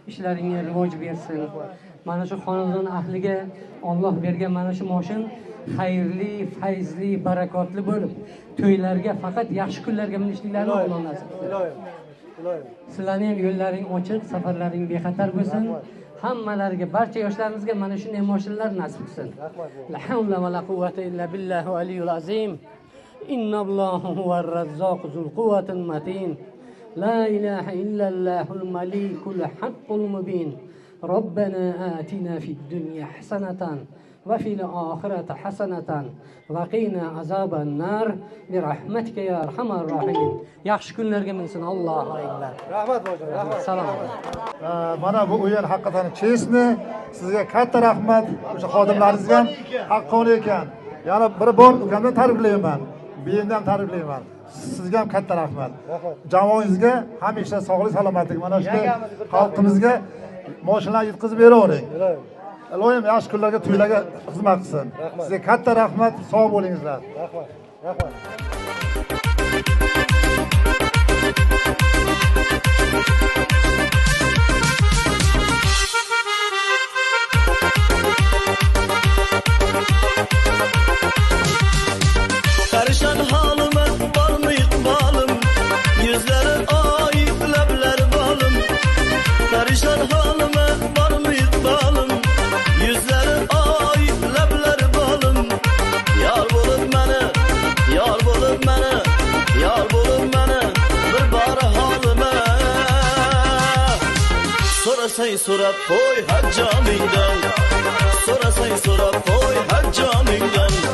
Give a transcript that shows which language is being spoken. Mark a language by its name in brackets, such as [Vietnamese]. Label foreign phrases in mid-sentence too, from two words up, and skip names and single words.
[Uzbek] Ishlaringga rivoj bersin. mana shu xonadon ahliga Alloh bergan mana shu moshin xayrli, fayzli, barakotli bo'lib, to'ylarga faqat yaxshi kunlarga minishliklarini Alloh nasib qilsin. Iloyim. Sizlarning ham yo'llaring ochiq, safarlaring bexatar bo'lsin. Hammalariga, barcha yoshlarimizga mana shunday mashinalar nasib qilsin. [Arabic] لا حول ولا قوة إلا بالله العلي العظيم. إن الله هو الرزاق ذو القوة المتين. لا إله إلا الله الملك الحق المبين. ربنا آتنا في الدنيا حسنة وفي الآخرة حسنة وقنا عذاب النار برحمتك يا أرحم الراحمين. [Uzbek] Yaxshi kunlarga minsin. [Arabic] الله أكبر. [Uzbek] Rahmat boyjon, rahmat. Salom. Mana bu o'yin haqiqatan chestni. Sizga katta rahmat. O'sha xodimlaringizga ham haqqoniy ekan. Yana bir bor ukamdan tabriklayman. Beyimdan ham tabriklayman. Sizga ham katta rahmat. Jamoangizga hamisha sog'lik, salomatlik, mana shu xalqimizga mashinalar yetkazib beravering. Iloyim yaxshi kunlarga, to'ylarga xizmat qilsin. Sizga katta rahmat, sog' bo'lingizlar. Rahmat. [Turkish] Perişan halime var mı ikbalim? Yüzleri ayıp, lebleri balım. Perişan halime var mı ikbalim? Yüzleri ayıp, lebleri balım. Yar bulup beni, yar bulup beni, yar bulup beni bir bari halime. [Uzbek] Sorasay sorab koy haccaningdan, sorasay sorab koy haccaningdan.